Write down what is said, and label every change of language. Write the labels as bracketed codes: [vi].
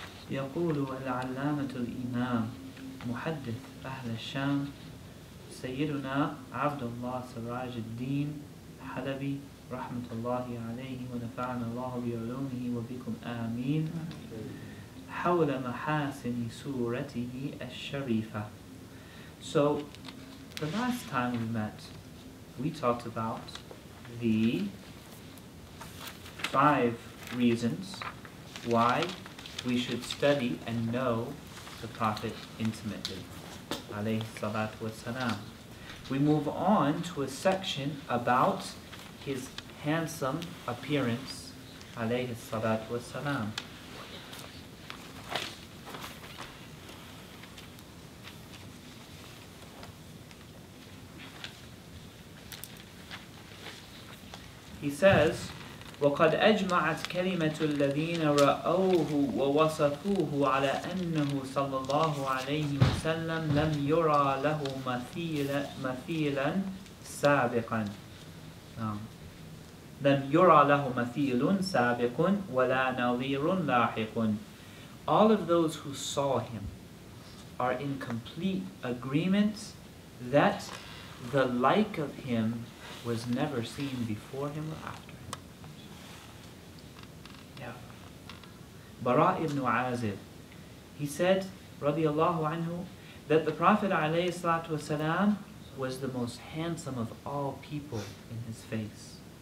[ar] يقول العلامة الإمام محدث أهل الشام سيدنا عبد الله سراج الدين حلبي رحمة الله عليه ونفعنا الله بعلومه وبكم آمين. حول محاسن صورته الشريفة. [en] So, the last time we met, we talked about the 5 reasons why we should study and know the Prophet intimately. Alayhi salatu wassalam. We move on to a section about his handsome appearance. Alayhi salatu wassalam. He says, [ar] وَقَدْ أَجْمَعَتْ كَلِمَةُ الَّذِينَ رَأَوْهُ وَوَصَفُوهُ عَلَى أَنَّهُ صَلَّى اللَّهُ عَلَيْهِ وَسَلَّمْ لَمْ يُرَى لَهُ مثيلا سابقا. لم يرى له مثيل سابق ولا نظير لاحق. [en] All of those who saw him are in complete agreement that the like of him was never seen before him or after him. Yeah. Bara ibn Azib, he said, radiyallahu anhu, that the Prophet ﷺ was the most handsome of all people in his face.